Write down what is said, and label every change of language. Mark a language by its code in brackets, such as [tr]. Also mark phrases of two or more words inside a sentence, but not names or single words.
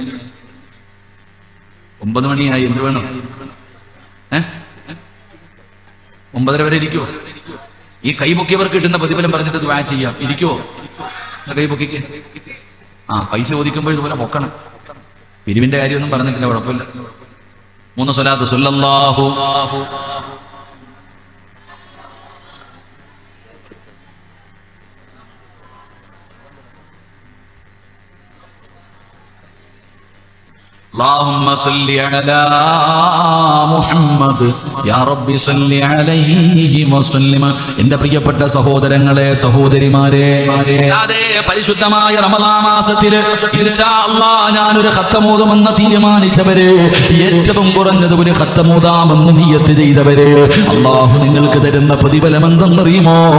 [ml] 9 മണിയായി. എന്ത് വേണം? 9:30 വരെ ഇരിക്കുവോ? ഈ കൈപൊക്കിയവർക്ക് കിട്ടുന്ന പ്രതിഫലം പറഞ്ഞിട്ട് ദുആ ചെയ്യാം. ഇരിക്കുവോ? കൈപൊക്കിക്ക്. പൈസ ഒതുക്കുമ്പോൾ ഇതുപോലെ പൊക്കണം. പിരിവിന്റെ കാര്യമൊന്നും പറഞ്ഞിട്ടില്ല, കുഴപ്പമില്ല. [ar] 3 സ്വലാത്ത് സല്ലല്ലാഹു اللهم صل على محمد يا رب صل عليه وسلم. [ml] എൻ്റെ പ്രിയപ്പെട്ട സഹോദരങ്ങളെ, സഹോദരിമാരെ, അതേ പരിശുദ്ധമായ റമദാൻ മാസത്തിൽ [ar] إن شاء الله [ml] ഞാനൊരു ഖത്തമോദമെന്ന് തീരുമാനിച്ചവരെ, ഏറ്റവും കുറഞ്ഞത് ഒരു ഖത്തമോദാമെന്ന് നിയ്യത്ത് ചെയ്തവരെ, അല്ലാഹു നിങ്ങൾക്ക് തരുന്ന പ്രതിഫലം എന്തെന്നറിയുമോ?